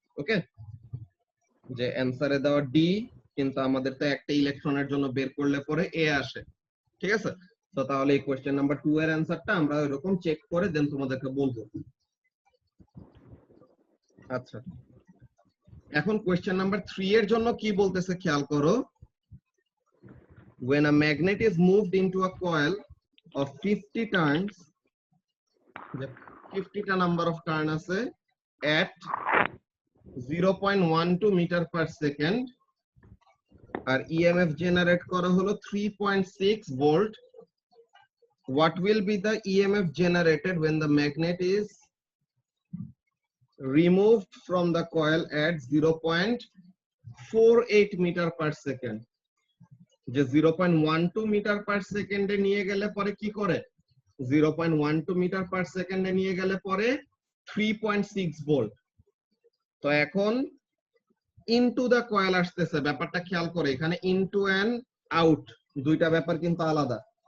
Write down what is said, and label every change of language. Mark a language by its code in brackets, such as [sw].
[bn] ওকে, যে অ্যান্সারে দেওয়া ডি, কিন্তু আমাদের তো একটা ইলেকট্রনের জন্য বের করলে পরে এ আসে। ঠিক আছে, তো তাহলে এই কোশ্চেন নাম্বার 2 এর অ্যান্সারটা আমরা এরকম চেক করে দেন তোমাদেরকে বলবো। আচ্ছা এখন কোশ্চেন নাম্বার 3 এর জন্য কি বলতেছে খেয়াল করো। [en] When a magnet is moved into a coil of 50 turns, the [bn] 50টা number of turn আছে [en] at 0.12 [bn] metre per second, আর EMF generate করা হলো 3.6 volt, [en] what will be the EMF generated when the magnet is removed from the coil at 0.48 meter per second? [bn] যে 0.12 metre per সেকেন্ডে নিয়ে গেলে পরে কি করে, 0.12 মিটার পার সেকেন্ডে নিয়ে গেলে পরে 3.6 ভোল্ট। তো এখন ইনটু দা কয়েল আসতেছে, ব্যাপারটা খেয়াল করে, এখানে ইনটু এন্ড আউট দুইটা ব্যাপার কিন্তু আলাদা।